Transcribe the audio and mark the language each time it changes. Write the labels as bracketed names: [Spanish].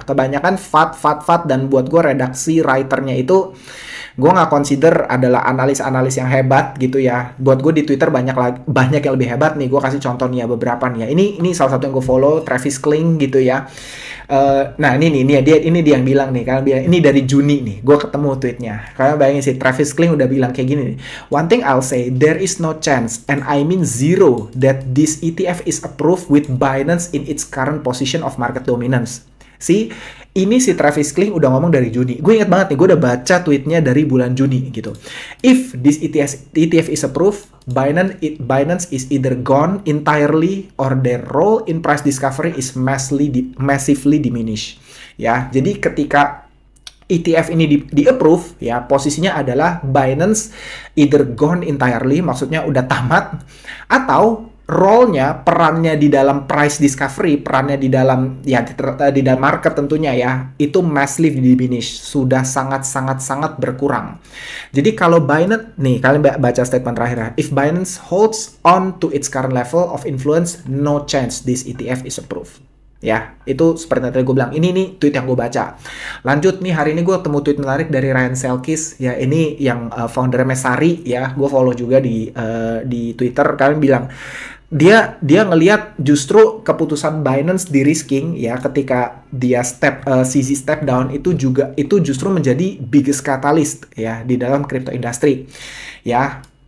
[Indonesian] Kebanyakan FUD, dan buat gue redaksi, writernya itu, gue nggak consider adalah analis-analis yang hebat gitu ya. Buat gue di Twitter banyak yang lebih hebat nih. Gue kasih contoh nih ya, beberapa nih ya. Ini salah satu yang gue follow, Travis Kling gitu ya. Nah ini dia yang bilang nih, kalian bilang ini dari Juni nih, gue ketemu tweetnya. Kalian bayangin sih, Travis Kling udah bilang kayak gini nih. [English] One thing I'll say, there is no chance, and I mean zero, that this ETF is approved with Binance in its current position of market dominance. [Indonesian] See, ini si Travis Kling udah ngomong dari Juni. Gue inget banget nih, gue udah baca tweetnya dari bulan Juni gitu. [English] If this ETF is approved, Binance is either gone entirely or their role in price discovery is massively diminished. [Indonesian] Ya, jadi ketika ETF ini di-approve, ya posisinya adalah Binance [English] either gone entirely, [Indonesian] maksudnya udah tamat, atau role-nya, perannya di dalam price discovery, perannya di dalam ya di dalam market tentunya ya, itu [English] massively diminished, [Indonesian] sudah sangat berkurang. Jadi kalau Binance nih, kalian baca statement terakhir, [English] if Binance holds on to its current level of influence, no chance this ETF is approved. [Indonesian] Ya, itu seperti yang tadi gue bilang. Ini nih tweet yang gue baca. Lanjut nih, hari ini gue ketemu tweet menarik dari Ryan Selkis. Ya, ini yang founder Mesari ya. Gue follow juga di Twitter. Kalian bilang, dia ngelihat justru keputusan Binance de-risking ya ketika dia CZ step down itu justru menjadi [English] biggest catalyst [Indonesian] ya di dalam crypto industry ya.